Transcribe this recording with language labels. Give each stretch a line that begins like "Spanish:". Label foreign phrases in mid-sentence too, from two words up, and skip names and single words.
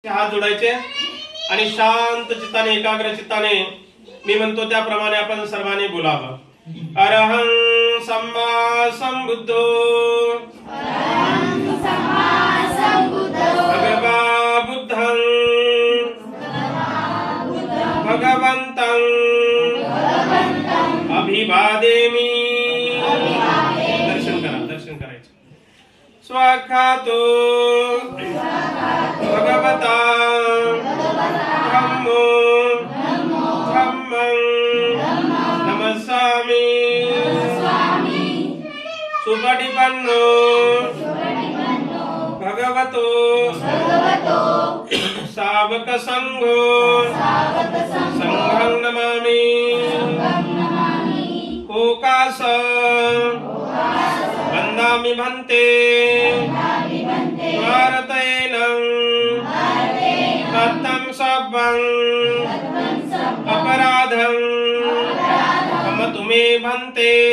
Marathi: हात जोडायचे आणि शांत चित्ताने एकाग्र चित्ताने मी म्हणतो त्याप्रमाणे आपण सर्वांनी बोलावं.
Pali: अरहं सम्मा संबुद्धो भगवा बुद्धं भगवन्तं अभिवादेमि.
Marathi: दर्शन करायचं.
Pali: स्वाखातो भगवता धम्मो धम्मं नमस्सामि. सुपटिपन्नो भगवतो सावक संघो संघं नमामि. कोकास वन्दामि भन्ते भारतेन तत्तं सब्बं अपराधं क्षमतु मे भन्ते.